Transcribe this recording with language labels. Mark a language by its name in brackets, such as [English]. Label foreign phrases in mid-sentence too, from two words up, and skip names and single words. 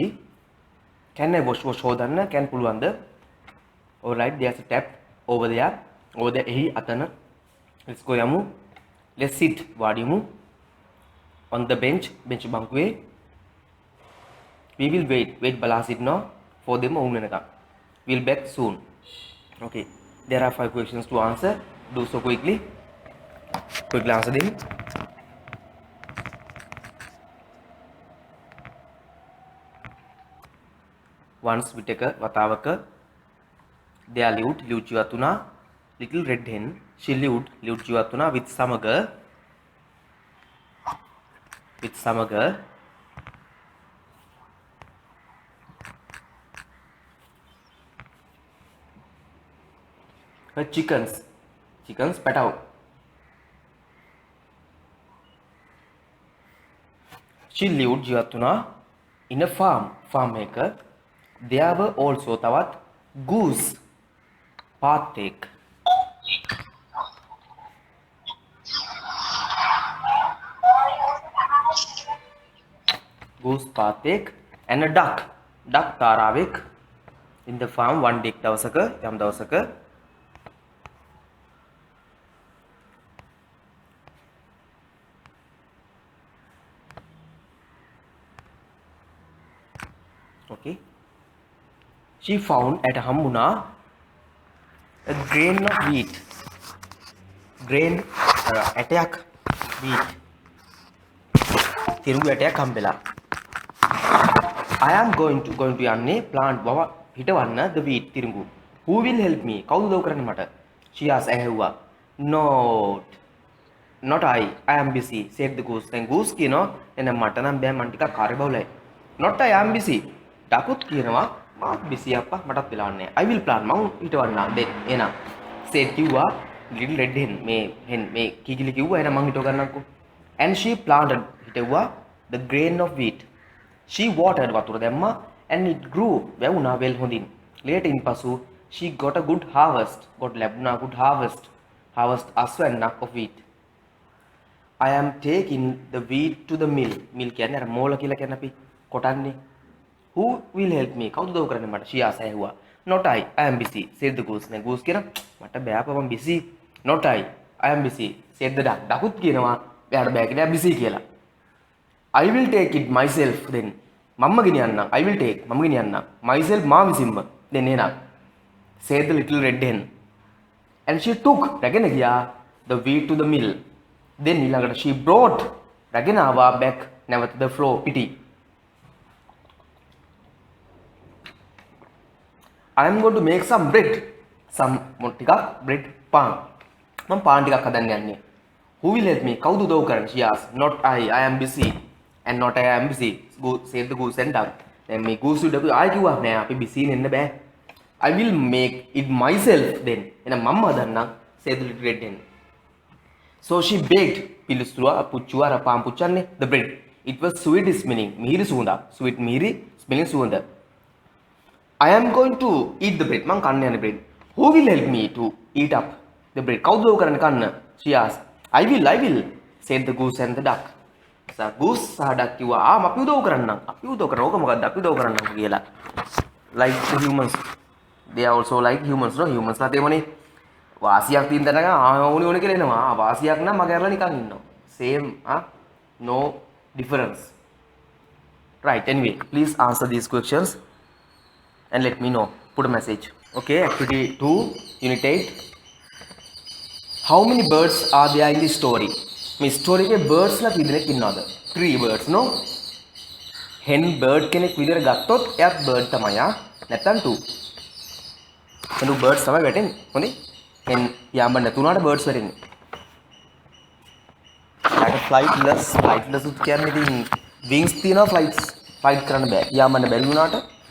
[English] Can I wash හොදන්න? Can පුළුවන්ද? Alright, there's a tap over there. [Sinhala] එහි අතන. [English] Let's go යමු. Let's sit. වාඩිමු. On the bench බංකුවේ. We will wait බලා සිටිනවා for them [Sinhala] ඔවුන් වෙනකම්. [English] We'll back soon. Okay, there are 5 questions to answer. Do so quickly answer them. Once [Sinhala] විටක වතාවක [English] there lived [Sinhala] ජීවත් වුණා [English] little red hen. She lived [Sinhala] ජීවත් වුණා [English] with සමග her chickens පැටව. She lived [Sinhala] ජීවත් වුණා [English] in a farm එක. There were also තවත් goose පාත්තෙක්. goose පාත්තෙක් and a duck තාරාවෙක් in the farm one day [Sinhala] දවසක යම් දවසක. [English] Okay, she found at හම්බුණා a grain of wheat. [Sinhala] ඇටයක් wheat තිරුඟු ඇටයක් හම්බෙලා. [English] I am going to යන්නේ plant හිටවන්න the wheat තිරුඟු. Who will help me? [Sinhala] කවුද උදව් කරන්නේ මට? [English] She asked ඇහුවා. Not I am busy said the goose. [Sinhala] දැන් goose කියනවා එන්න මට නම් බෑ මං ටිකක් කාර්යබහුලයි. [English] Not I am busy. [Sinhala] ඩකුත් කියනවා මාත් busy අප්පා මටත් වෙලා නැහැ. [English] I will plant මං හිටවන්න then එනවා. [Sinhala] said කිව්වා [English] little red hen [Sinhala] මේ කිකිලි කිව්වා එහෙනම් මං හිටව ගන්නම්කෝ. [English] And she planted හිටවුවා the grain of wheat. She watered [Sinhala] වතුර දැම්මා [English] and it grew වැවුණා well හොඳින්. later ඉන්පසු she got a good harvest ලැබුණා good harvest අස්වැන්නක් of wheat. I am taking the wheat to the mill [Sinhala] කියන්නේ අර මෝල කියලා කියන්නේ අපි කොටන්නේ. [English] Who will help me? [Sinhala] කවුද උදව් කරන්නේ මට? [English] She asked ඇහුවා. Not I am busy said the goose. [Sinhala] දැන් goose කියනවා මට බෑ අප්පා මම busy. [English] Not I am busy said the duck. [Sinhala] ඩකුත් කියනවා එයාට බෑ කියලා busy කියලා. [English] I will take it myself then. [Sinhala] මම ගෙනියන්නම්. [English] I will take [Sinhala] මම ගෙනියන්නම්. [English] myself [Sinhala] මා විසින්ම. [English] then එනවා. said the little red hen. And she took [Sinhala] රැගෙන ගියා [English] the wheat to the mill. then ඊළඟට she brought [Sinhala] රැගෙන ආවා [English] back නැවත the floor පිටි. I am going to make some bread. [Sinhala] ටිකක් bread පාන්. මම පාන් ටිකක් හදන්න යන්නේ. [English] Who will help me? [Sinhala] කවුද උදව් කරන්නේ? [English] She asked. Not I am busy. And not I am busy. said the goose and duck. [Sinhala] දැන් මේ goose උඩ ආයි කිව්වා නෑ අපි busy වෙන්න බෑ. [English] I will make it myself then. [Sinhala] එහෙනම් මම හදන්නම් [English] said the little red hen. So she baked [Sinhala] පිළිස්සුවා පුච්චුවා අර පාන් පුච්චන්නේ [English] the bread. It was sweet smelling. [Sinhala] මිහිරි සුවඳක්. sweet මිහිරි smelling සුවඳ. [English] I am going to eat the bread. [Sinhala] මං කන්න යන්නේ bread. [English] Who will help me to eat up the bread? [Sinhala] කවුද උදව් කරන්නේ කන්න? [English] She asked. I will said the goose and the duck. [Sinhala] goose සහ duck කිව්වා අපි උදව් කරන්නම්. අපි උදව් කරනවා. ඕක මොකද්ද? අපි උදව් කරන්නම් කියලා. [English] Like the humans. They are also like humans. [Sinhala] No humans ලා තේමනේ. වාසියක් තියෙන තැනක ඕනි කියලා එනවා. වාසියක් නම් මග ඇරලා නිකන් ඉන්නවා. [English] Same no difference. Right, anyway, please answer these questions and let me know. Put a message. Okay, activity 2, unit 8. How many birds are there in the story? [Sinhala] මේ ස්ටෝරි එකේ birds ලා කී දෙනෙක් ඉන්නවද? 3 birds no. [English] hen bird [Sinhala] කෙනෙක් විදියට ගත්තොත් එයාත් bird තමයි නැත්තම් 2. එනු birds තමයි වැටෙන්නේ. හොඳේ. hen යාඹ නැතුණාට birds වැටෙන්නේ. [English] like flightless [Sinhala] උත් කියන්නේ ඉතින් wings තියනවා flight කරන්න බෑ.